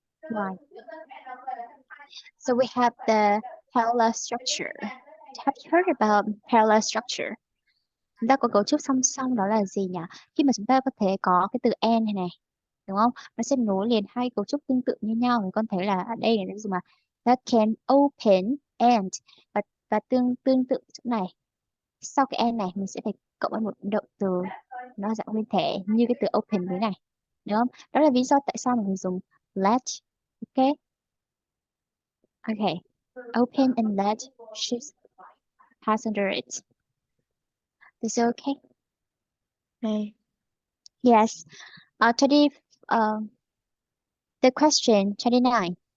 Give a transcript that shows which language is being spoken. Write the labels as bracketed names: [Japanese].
[English] Why? So we have the parallel structure. Have you heard about parallel structure? [Vietnamese] Chúng ta có cấu trúc song song đó là gì nhỉ? Khi mà chúng ta có thể có cái từ and này này, đúng không? Nó sẽ nối liền hai cấu trúc tương tự như nhau. Thì con thấy là ở đây là gì mà [English] that can open [Vietnamese] and và tương tương tự chỗ này. Sau cái and này mình sẽ phải cộng với một động từ nó dạng nguyên thể như cái từ open dưới này, đúng không? Đó là lý do tại sao mình dùng let. [English] Ok, okay. Open and let ships pass under it. Is it okay? Okay. Yes. 20, the question 29.